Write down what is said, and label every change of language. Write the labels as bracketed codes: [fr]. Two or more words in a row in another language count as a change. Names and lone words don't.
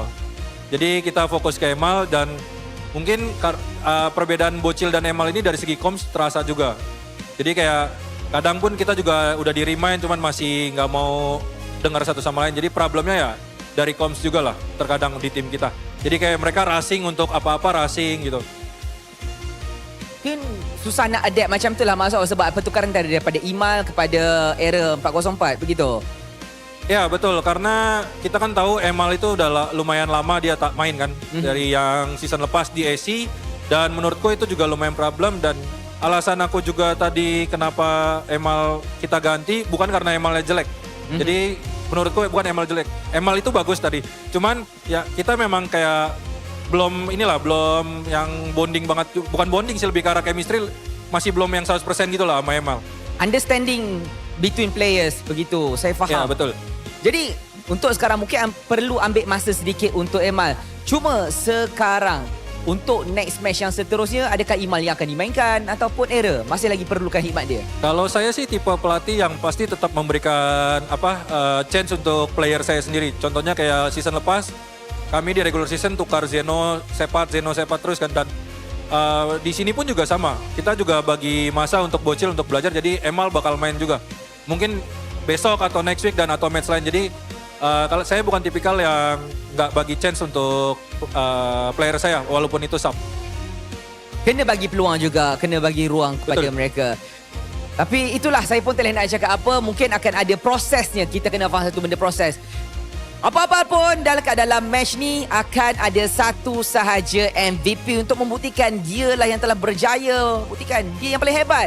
[id] Jadi kita fokus ke Emal, dan mungkin perbedaan Bocil dan Emal ini dari segi comms terasa juga. Jadi kayak kadang pun kita juga udah di remind, cuman masih nggak mau dengar satu sama lain. Jadi problemnya ya dari comms juga lah terkadang di tim kita. Jadi kayak mereka racing untuk apa-apa racing gitu. [ms] Mungkin susah nak adapt macam tu lah maksud, sebab pertukaran daripada Imal kepada era 404 begitu. [id] Ya betul, karena kita kan tahu Emal itu udah lumayan lama dia tak main kan. Dari yang season lepas di AC, dan menurutku itu juga lumayan problem. Dan alasan aku juga tadi kenapa Emal kita ganti bukan karena Emalnya jelek. Jadi menurutku bukan Emal jelek, Emal itu bagus tadi. Cuman ya kita memang kayak belum yang bonding banget. Bukan bonding sih, lebih ke arah chemistry masih belum yang 100% gitu lah sama Emal. [en] Understanding between players [ms] begitu, saya faham. Ya betul. Jadi untuk sekarang mungkin perlu ambil masa sedikit untuk Emal. Cuma sekarang untuk next match yang seterusnya, adakah Imal yang akan dimainkan ataupun Era masih lagi perlukan hikmat dia? [id] Kalau saya sih tipe pelatih yang pasti tetap memberikan chance untuk player saya sendiri. [ms] Contohnya kayak season lepas, kami di [en] regular season [ms] tukar Zeno Sepat terus kan, dan di sini pun juga sama. Kita juga bagi masa untuk bocil untuk belajar, jadi Emal bakal main juga. Mungkin besok atau [en] next week [ms] dan atau match lain. [id] Jadi kalau saya bukan tipikal yang nggak bagi chance untuk player saya walaupun itu sub. [ms] Kena bagi peluang juga, kena bagi ruang kepada mereka. Tapi itulah, saya pun tak nak cakap apa, mungkin akan ada prosesnya. Kita kena faham satu benda, proses. Apa-apa pun dalam match ni akan ada satu sahaja MVP untuk membuktikan dia lah yang telah berjaya, buktikan dia yang paling hebat.